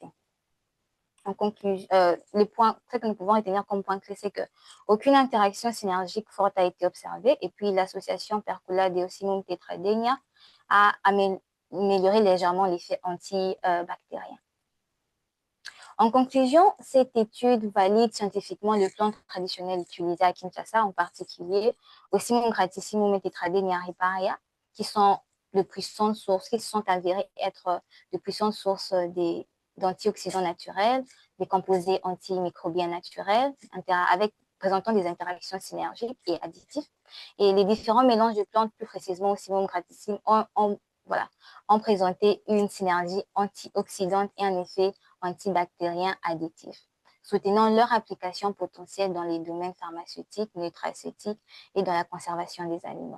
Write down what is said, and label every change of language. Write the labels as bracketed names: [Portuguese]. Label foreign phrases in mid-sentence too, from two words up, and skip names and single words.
[French] En conclusion, ce que nous pouvons retenir comme point clé, c'est qu'aucune interaction synergique forte a été observée, et puis l'association percola de Ocimum Tetradenea a amélioré légèrement l'effet antibactérien. En conclusion, cette étude valide scientifiquement le plan traditionnel utilisé à Kinshasa, en particulier Ocimum gratissimum et Tetradenea riparia, qui sont de puissantes sources, qui sont avérées être de puissantes sources d'antioxydants naturels, des composés antimicrobiens naturels, présentant des interactions synergiques et additives. Et les différents mélanges de plantes, plus précisément Simum graticide, ont présenté une synergie antioxydante et un effet antibactérien additif, soutenant leur application potentielle dans les domaines pharmaceutiques, nutraceutiques et dans la conservation des aliments.